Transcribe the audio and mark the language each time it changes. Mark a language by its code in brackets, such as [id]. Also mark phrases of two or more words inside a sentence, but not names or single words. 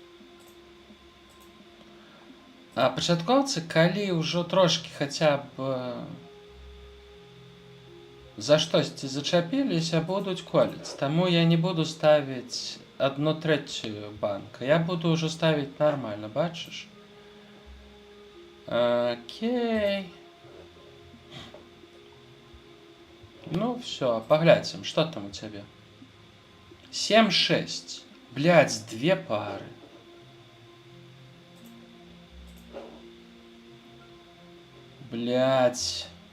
[be] А пачаткоўцы, калі ўжо трошки хаця б за штосьці зачапіліся, будуць коліць. Таму я не буду ставіць 1/3 банка. Я буду ўжо ставіць нормально, бачыш? [ru] Окей. Ну, все, поглядим, что там у тебя. 7-6. Блядь, 2 пары. Блядь.